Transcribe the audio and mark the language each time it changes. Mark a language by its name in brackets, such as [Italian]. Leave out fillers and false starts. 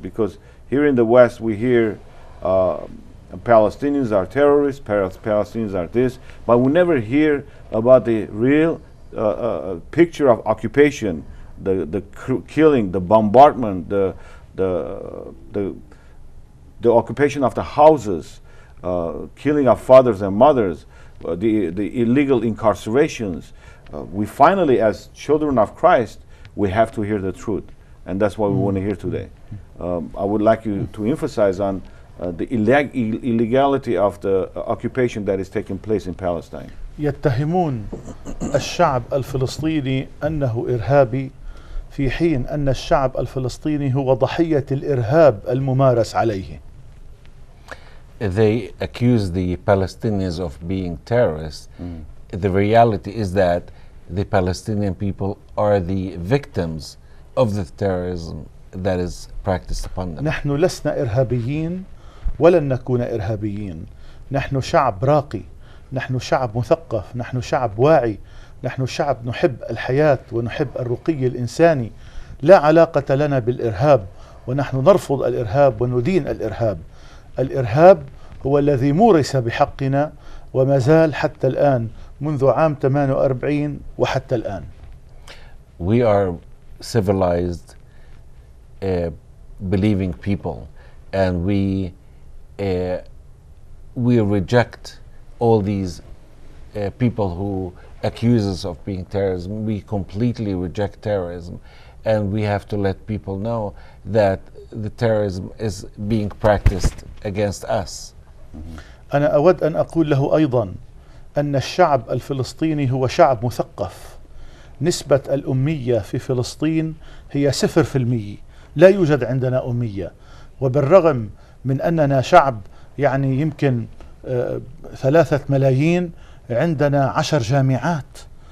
[English] Because here in the West, we hear Palestinians are terrorists, Palestinians are this, but we never hear about the real picture of occupation, the killing, the bombardment, the occupation of the houses, killing of fathers and mothers, the illegal incarcerations. We finally, as children of Christ, we have to hear the truth, and that's what we want to hear today. I would like you to emphasize on the illegality of the occupation that is taking place in Palestine. [Arabic] يتهمون الشعب الفلسطيني أنه إرهابي، في حين أن الشعب الفلسطيني هو ضحية الإرهاب الممارس عليه. [English] They accuse the Palestinians of being terrorists. The reality is that the Palestinian people are the victims of the terrorism that is practiced upon them. [Arabic] نحن لسنا إرهابيين ولن نكون إرهابيين. نحن شعب راقي، نحن شعب مثقف، نحن شعب واعي، نحن شعب نحب الحياة ونحب الرقي الإنساني. لا علاقة لنا بالإرهاب، ونحن نرفض الإرهاب وندين الإرهاب. الإرهاب هو الذي مورس بحقنا وما زال حتى الآن، منذ عام 48 وحتى الآن. [English] We are civilized, believing people, and we reject all these people who accuse us of being terrorism. We completely reject terrorism, and we have to let people know that the terrorism is being practiced against us. [Arabic] أنا أود أن أقول له أيضا أن الشعب الفلسطيني هو شعب مثقف. نسبة الأمية في فلسطين هي 0%. لا يوجد عندنا أمية، وبالرغم من أننا شعب يعني يمكن 3 ملايين، عندنا 10 جامعات.